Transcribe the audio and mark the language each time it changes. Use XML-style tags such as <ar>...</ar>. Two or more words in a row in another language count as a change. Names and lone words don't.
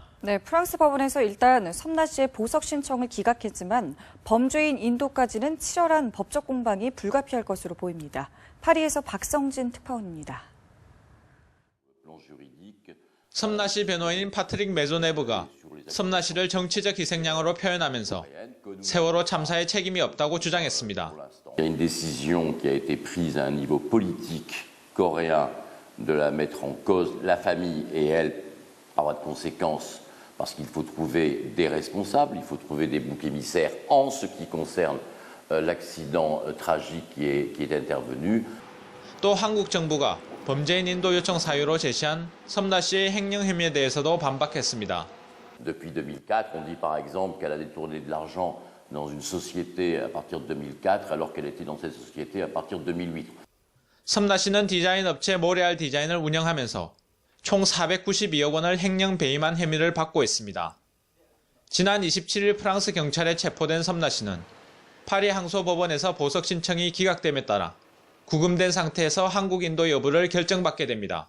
<ko>네, 프랑스 법원에서 일단 섬나 씨의 보석 신청을 기각했지만 범죄인 인도까지는 치열한 법적 공방이 불가피할 것으로 보입니다. 파리에서 박성진 특파원입니다. 섬나 씨 변호인 파트릭 메조네브가 섬나 씨를 정치적 희생양으로 표현하면서 세월호 참사에 책임이 없다고 주장했습니다.</ko> <fr>Il y a une décision qui a été prise à un niveau politique coréen de la mettre en cause, la famille et elle, par voie de conséquence, parce qu'il faut trouver des responsables, il faut trouver des boucs émissaires en ce qui concerne l'accident tragique qui est intervenu.</fr> <ko>또 한국 정부가 범죄인 인도 요청 사유로 제시한 섬나 씨의 횡령 혐의에 대해서도 반박했습니다.</ko> <fr>Depuis 2004, on dit par exemple qu'elle a détourné de l'argent dans une société à partir de 2004, alors qu'elle était dans cette société à partir de 2008.</fr> <ko>섬나 씨는 디자인 업체 모레알 디자인을 운영하면서 총 492억 원을 횡령 배임한 혐의를 받고 있습니다. 지난 27일 프랑스 경찰에 체포된 섬나 씨는 파리 항소법원에서 보석 신청이 기각됨에 따라 구금된 상태에서 한국 인도 여부를 결정받게 됩니다.</ko>